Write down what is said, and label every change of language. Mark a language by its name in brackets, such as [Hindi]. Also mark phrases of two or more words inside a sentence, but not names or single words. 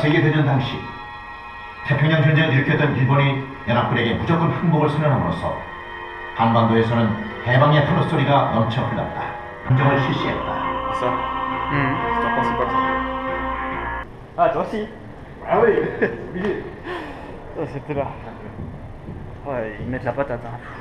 [Korean] 세계대전 당시 태평양 전쟁을 일으켰던 일본이 연합군에게 무조건 항복을 선언함으로써 한반도에서는 해방의 환호소리가 넘쳐 흘렀다. 함정을 실시했다. [French] Ça. T'en penses pas ça? Ah, toi aussi. Ah oui, obligé. Ça, c'était là. Ouais, ils mettent la patate. Hein.